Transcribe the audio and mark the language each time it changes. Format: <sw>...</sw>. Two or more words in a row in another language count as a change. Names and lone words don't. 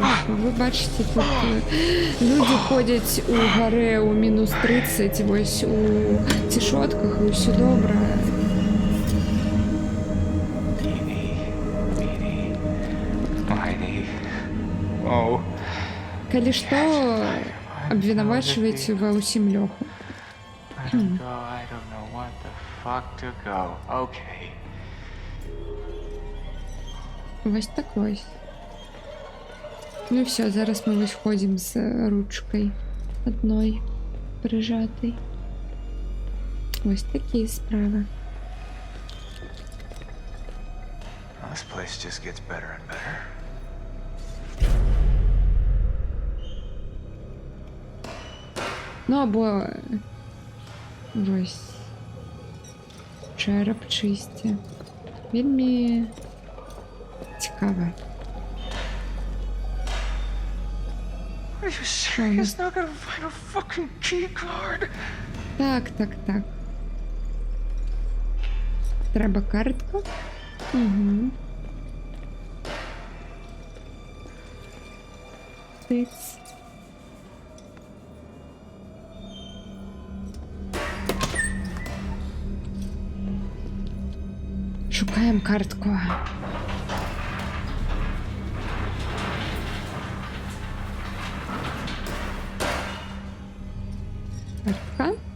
<be>Вы бачыце, тут людзі ходзяць у гарэ ў мінус 30, вось у цішотках, і ўсё добра. Калі што, абвінавачваеце ва ўсім лёгу.</be> <en>I don't know what the fuck to go. Okay.</en> <be>Вось так вось. Ну все, зараз мы вось ходзім з ручкай адной прыжатай. Вось такія справы.</be> <en>This place just gets better and better.</en> <be>Ну або вось чэрап чысці. Вельмі цікава.</be> <en>Are you serious? Now I gotta find a fucking key card.</en> <uk>Так. Треба картка. Угу. Тиц.</uk> <be>Шукаем картку. Картка?</be>